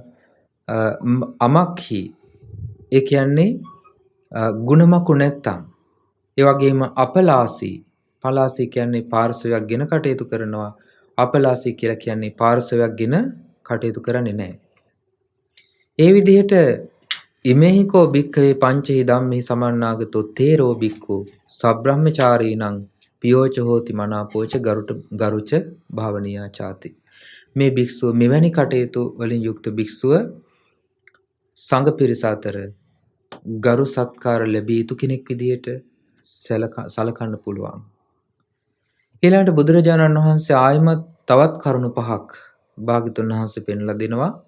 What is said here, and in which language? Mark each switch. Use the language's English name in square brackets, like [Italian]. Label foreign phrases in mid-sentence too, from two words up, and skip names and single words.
[Sinhala] අමක්ඛි ඒ කියන්නේ ගුණමකු නැත්තම් ඒ වගේම අපලාසී පලාසී කියන්නේ පාර්ශවයක් ගෙන කටයුතු කරනවා අපලාසී කියලා කියන්නේ පාර්ශවයක් ගෙන කටයුතු කරන්නේ නැහැ. ඒ විදිහට [Pali] ඉමේහිකෝ භික්ඛවේ පංචහි ධම්මේ සමන්නාගතෝ තේරෝ භික්ඛු සබ්‍රහ්මචාරීනං පියෝච හෝති මනාපෝච ගරුච භාවනීයා ചാති. [Sinhala] මේ භික්ෂුව මෙවැනි කටයුතු වලින් යුක්ත භික්ෂුව සංඝ පිරිස අතර ගරු සත්කාර ලැබිය යුතු කෙනෙක් විදිහට සලකන්න පුළුවන්. ඊළඟට බුදුරජාණන් වහන්සේ ආයමත් තවත් කරුණු පහක් භාග්‍යතුන් වහන්සේ පෙන්ලා දෙනවා.